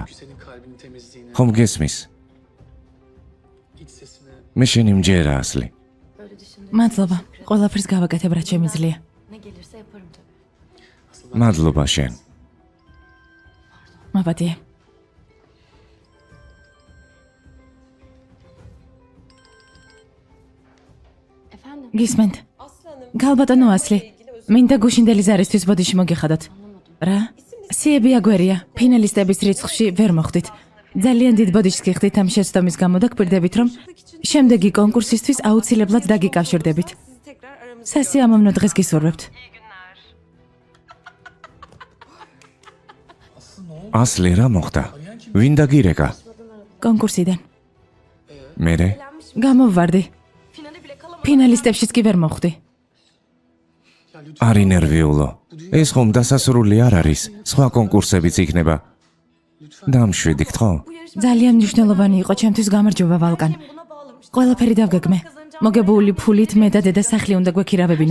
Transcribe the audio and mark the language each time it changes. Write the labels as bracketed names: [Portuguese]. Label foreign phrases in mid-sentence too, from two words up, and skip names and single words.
[Georgian] ხომ გესმის? მე შენი მჯერა ასლი. [Turkish] Böyle düşündüm. [Georgian] მადლობა. ყველაფერს გავაკეთებ რაც შემიძლია. [Turkish] Ne gelirse yaparım tabii. [Georgian] მადლობა შენ. მაპატიე. [Turkish] Efendim? [Georgian] გისმენთ? გალბატონო ასლი. მინდა გუშინდელი ზარისთვის ბოდიში მოგიხადოთ. რა? სიები აგვერია. ფინალისტების რიცხვში ვერ მოხვდით. ძალიან დიდ ბოდიშს გიხდით ამ შეცდომის გამო და გვპირდებით რომ შემდეგი კონკურსისთვის აუცილებლად დაგიკავშირდებით. სასიამოვნო დღეს გისურვებთ. ასლი რა მოხდა? ვინ დაგირეკა? კონკურსიდან. მერე? გამოვარდი. [Turkish] Finale bile kalamadım. [Georgian] ფინალისტებშიც კი ვერ მოხვდი. არი ნერვიულო. ეს ხომ დასასრული არ არის. სხვა კონკურსებიც იქნება. დამშვიდი გთხოვ. ძალიან მნიშვნელოვანი იყო ჩემთვის გამარჯობა ვალკან. [Turkish] Buna bağlamıştım. [Georgian] ყველაფერი დავგეგმე. მოგებული ფულით მე და დედა სახლი უნდა გვექირავებინა.